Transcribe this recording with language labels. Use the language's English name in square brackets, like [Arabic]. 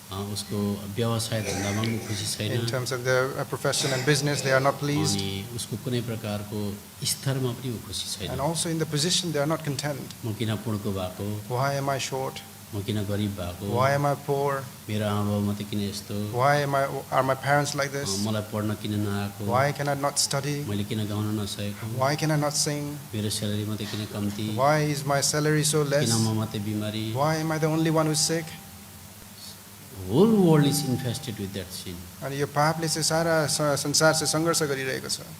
[Nepali] उसको व्यवसाय धन्दामा पनि खुसी छैन, [English] in terms of their profession and business, they are not pleased. [Nepali] अनि उसको कुनै प्रकारको स्तरमा पनि ऊ खुसी छैन। [English] And also in the position, they are not content. [Nepali] म किन पुड्को भएको, [English] Why am I short? [Nepali] म किन गरिब भएको, [English] Why am I poor? [Nepali] मेरो आमा बाबु मात्रै किन यस्तो, [English] Why are my parents like this? [Nepali] मलाई पढ्न किन नआएको, [English] Why can I not study? [Nepali] मैले किन गाउन नसकेको, [English] Why can I not sing? [Nepali] मेरो स्यालेरी मात्रै किन कम्ती, [English] Why is my salary so [Nepali] किन [English] less? [Nepali] म मात्रै बिमारी। [English] Why am I the only one who's sick? Whole world is infested with that sin. [Nepali] अनि यो पापले चाहिँ सारा संसार चाहिँ सङ्घर्ष गरिरहेको छ।